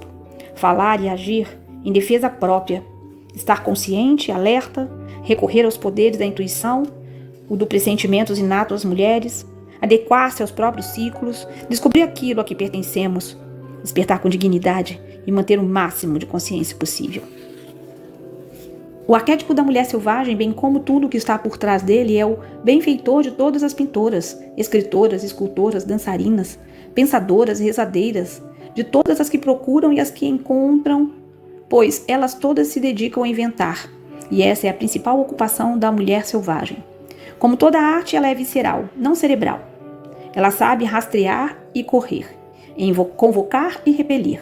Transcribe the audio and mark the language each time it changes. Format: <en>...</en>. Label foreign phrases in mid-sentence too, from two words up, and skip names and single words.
<pt>Falar e agir em defesa própria, estar consciente, alerta, recorrer aos poderes da intuição, o do pressentimentos inato às mulheres, adequar-se aos próprios ciclos, descobrir aquilo a que pertencemos, despertar com dignidade e manter o máximo de consciência possível. O arquétipo da mulher selvagem, bem como tudo o que está por trás dele, é o benfeitor de todas as pintoras, escritoras, escultoras, dançarinas, pensadoras, rezadeiras, de todas as que procuram e as que encontram, pois elas todas se dedicam a inventar, e essa é a principal ocupação da mulher selvagem. Como toda arte, ela é visceral, não cerebral. Ela sabe rastrear e correr, convocar e repelir.</pt>